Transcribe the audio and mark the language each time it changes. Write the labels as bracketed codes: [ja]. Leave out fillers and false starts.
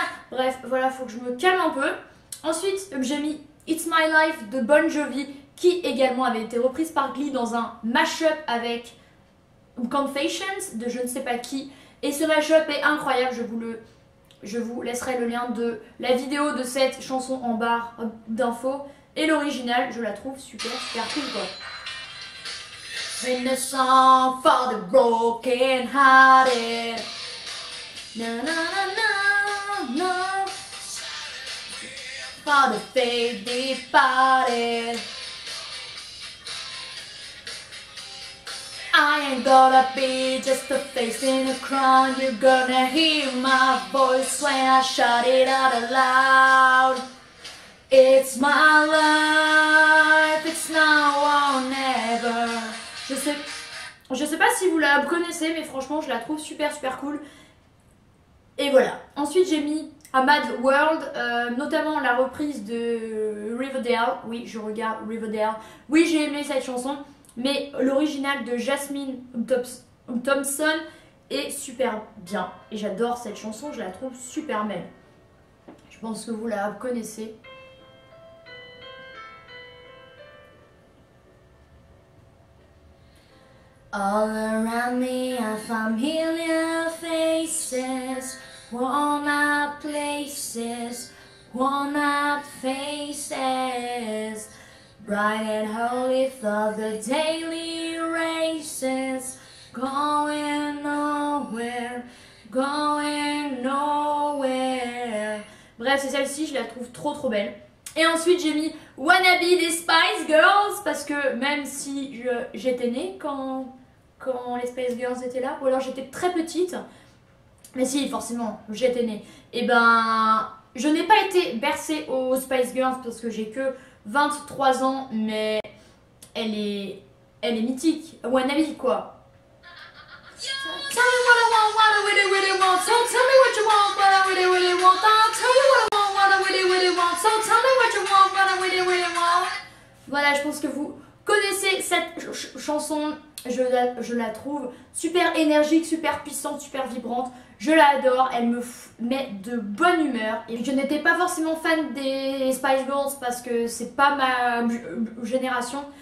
[fr] Bref, voilà, faut que je me calme un peu. Ensuite, j'ai mis It's My Life de Bon Jovi, qui également avait été reprise par Glee dans un mash-up avec Confessions de je ne sais pas qui. Et ce mash-up est incroyable, je vous laisserai le lien de la vidéo de cette chanson en barre d'infos. Et l'original, je la trouve super cool quoi. [en] Sing a song for the broken hearted. Na na na na na. For the faith departed. I ain't gonna be just a face in a crowd. You're gonna hear my voice when I shout it out aloud. It's my life, it's now or never. [fr] Je sais pas si vous la connaissez, mais franchement, je la trouve super cool. Et voilà. Ensuite, j'ai mis A Mad World, notamment la reprise de Riverdale. Oui, je regarde Riverdale. Oui, j'ai aimé cette chanson. Mais l'original de Jasmine Thompson est super bien. Et j'adore cette chanson, je la trouve super belle. Je pense que vous la connaissez. [en] All around me are familiar faces, worn out places, worn out faces. Bright and holy thought the daily races, going nowhere, going nowhere. [fr] Bref, c'est celle-ci, je la trouve trop belle. Et ensuite, j'ai mis Wannabe des Spice Girls parce que même si j'étais née quand les Spice Girls étaient là, ou alors j'étais très petite, mais si, forcément, j'étais née. Et ben, je n'ai pas été bercée aux Spice Girls parce que j'ai que 23 ans, mais elle est mythique. Wannabe, quoi. [en] Tell me what I want, what I really, really want. So tell me what you want, what I really, really want. I'll tell you what I want, what I really, really want. So tell me what you want, what I really, really want. [fr] Voilà, je pense que vous connaissez cette chanson. Je la trouve super énergique, super puissante, super vibrante. Je l'adore, elle me met de bonne humeur. Et je n'étais pas forcément fan des Spice Girls parce que c'est pas ma génération.